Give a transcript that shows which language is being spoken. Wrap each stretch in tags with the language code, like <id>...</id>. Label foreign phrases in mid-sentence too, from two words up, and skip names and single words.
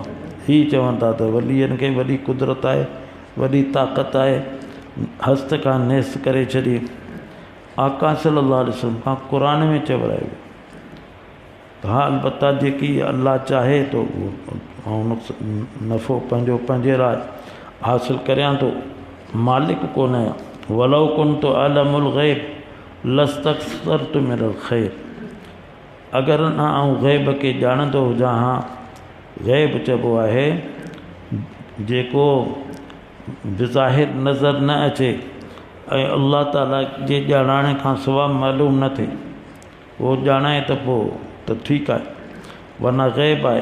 <sd>ही चवनि था त वलीअनि खे वॾी कुदरत आहे, वॾी ताक़त आहे, हस्त खां नेस्त करे छॾी। आका</sd> <ar>صلى الله عليه وسلم</ar> <sd>खां क़ुरान में चवरायो। हा अलबत्ता जेकी अल्लाह चाहे तो ऐं नफ़ो पंहिंजे लाइ हासिलु करियां थो, मालिक कोन आहियां।</sd> <ar>ولو كنت عالم الغيب لاستكثرت من الخير.</ar> <sd>अगरि न आउं ग़ैब खे ॼाणंदो हुजां हा। ग़ैब चइबो आहे जेको बिज़ाहिर नज़र न अचे ऐं अल्लाह ताला जे ॼाणाणे खां सवाइ मालूम न थिए, उहो ॼाणाए त पोइ त ठीकु आहे, वरना ग़ैब आहे।</sd>